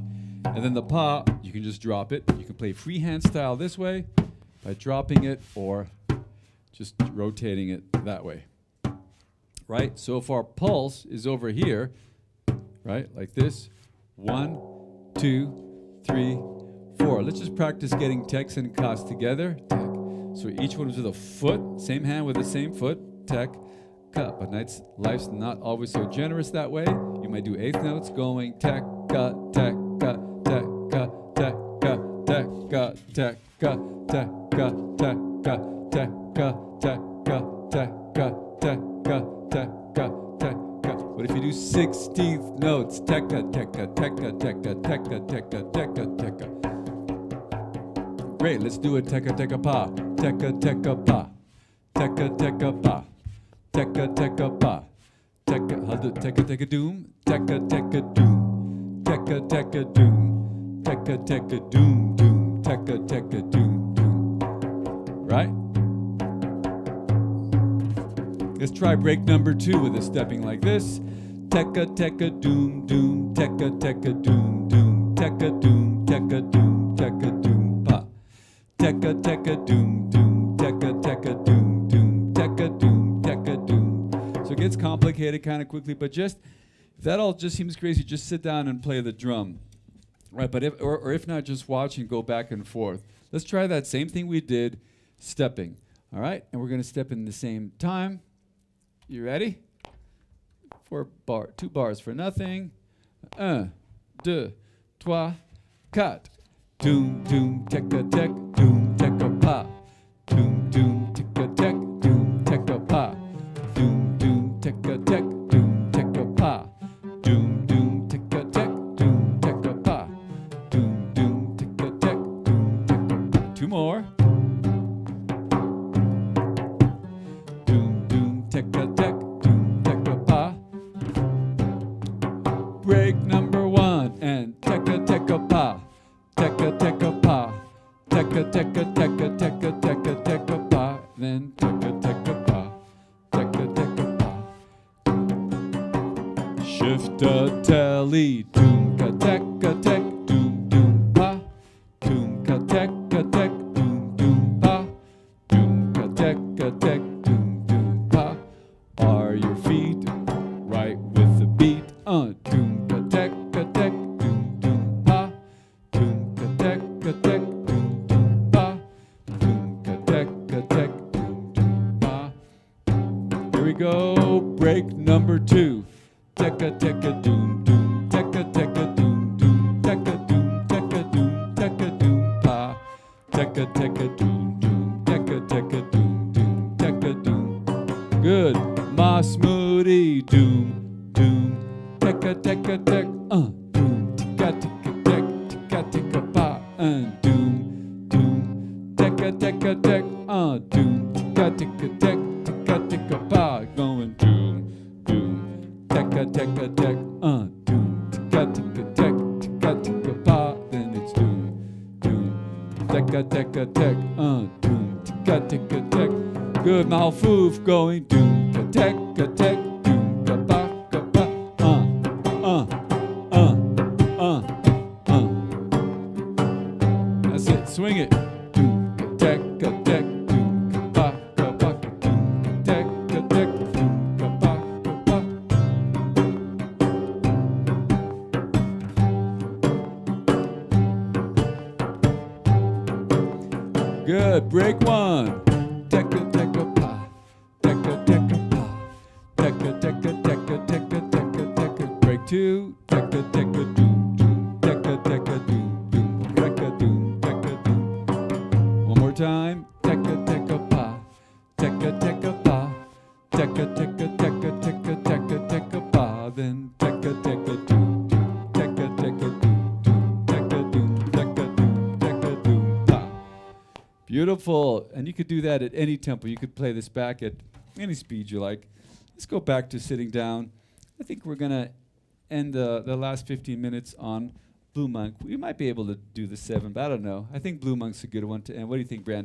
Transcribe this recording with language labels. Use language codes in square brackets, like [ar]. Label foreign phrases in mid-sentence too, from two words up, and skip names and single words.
[en] And then the pa, you can just drop it. You can play freehand style this way by dropping it, or just rotating it that way. Right? So if our pulse is over here, right, like this, 1, 2, 3, 4. Let's just practice getting teks and kas together. Tek. So each one was with a foot, same hand with the same foot. Tek, ka. But life's not always so generous that way. You might do eighth notes going tek, ka, tek, ka, tek, ka, tek, ka, tek, ka, tek, ka, tek, ka, tek, ka, tek, ka, tek, ka, tek, ka, tek, ka, tek, ka, tek, ka. What if you do 16th notes? Tekka, tekka, tekka, tekka, tekka, tekka, tekka, tekka. Great, let's do it. Tekka, tekka, pa. Tekka, tekka, pa. Tekka, tekka, pa. Tekka, tekka, pa. Tekka, I'll do tekka, tekka, doom. Tekka, tekka, doom. Tekka, tekka, doom. Tekka, tekka, doom, doom. Tekka, tekka, doom, doom. Right? Let's try break number 2 with a stepping like this. Tekka, tekka, doom, doom. Tekka, tekka, doom, doom. Tekka, doom, tekka, doom, tekka, doom, pa. Tekka, tekka, doom, doom. Tekka, tekka, doom, doom. Tekka, doom, tekka, doom. So it gets complicated kind of quickly, but just, if that all just seems crazy, just sit down and play the drum. Right, but if not, just watch and go back and forth. Let's try that same thing we did, stepping. All right, and we're going to step in the same time. You ready? 2 bars for nothing. 1, 2, 3, 4. Doom, doom, tekka, tek, doom, tekka, pa. Doom, doom, tekka, tek, doom, tekka, pa. Doom, doom, tekka, tek, doom, tekka, pa. Doom, doom, tekka, tek, doom, tekka, pa. Doom, doom, tekka, tek, doom, tekka, pa. 2 more. Doom, doom, tekka, tek, doom, tekka, pa. Break number 1 and tekka, tekka, pa. Tekka, tekka, pa. Tekka, tekka, tekka, tekka, tekka, tekka, pa. Then tekka, tekka, pa. Tekka, tekka, pa. Shift a telly. Doom, ka, tekka, tek, doom, doom, pa. Doom, ka, tekka, tek, doom, doom, pa. Doom, ka, tekka, tek, doom, doom, pa. Are your feet right with the beat? Doom, ka, tekka, tek, doom, doom, pa. Doom, ka, tekka, tek, doom, doom, pa. Doom, ka, tekka, tek, doom, doom, pa. Here we go. Break number 2. Tekka, tekka, doom, doom. Tekka, tekka, doom, doom. Tekka, doom, tekka, doom, tekka, doom, pa. Tekka, tekka, doom, doom. Tekka, tekka, doom, doom. Tekka, doom. Good. Mas moody. Doom, doom. Tekka, tekka, tek. Doom. Tikka, tikka, tek. Tikka, tikka, pa. Doom, doom. Tekka, tekka, tek. Doom. Tikka, tikka, tek. Tikka, tikka, pa. Going doom, doom. Tekka, tekka, tek. Doom. Tikka, tikka, tek. Tikka, tikka, pa. Then it's doom, doom. Tekka, tekka, tek. Doom. Tikka, tikka, tek. Good. Malfoof going doom. Ka, tek, ka, tek. Doom. Ka, pa, ka, pa. That's it. Swing it. Doom. Ka, tek, ka, tek. Doom. Ka, pa, ka, pa. Doom. Ka, tek, ka, tek. Doom. Ka, pa, ka, pa. Good. Break 1. Tekka, tekka, pa. Tekka, tekka, pa. Tekka, tekka, tekka, tekka, tekka, tekka. Break 2. Tekka, tekka, doom, doom. Tekka, tekka, doom, doom. Tekka, doom, tekka, doom. One more time. Tekka, tekka, pa. Tekka, tekka, pa. Tekka, tekka, tekka, tekka, tekka, tekka, pa. Then tekka, tekka, doom, doom. Tekka, tekka, doom, doom. Tekka, doom, tekka, doom, tekka, doom, pa. Beautiful. And you could do that at any tempo. You could play this back at any speed you like. Let's go back to sitting down. I think we're going to end the last 15 minutes on Blue Monk. We might be able to do the 7, but I don't know. I think Blue Monk's a good one to end. What do you think, Brandy?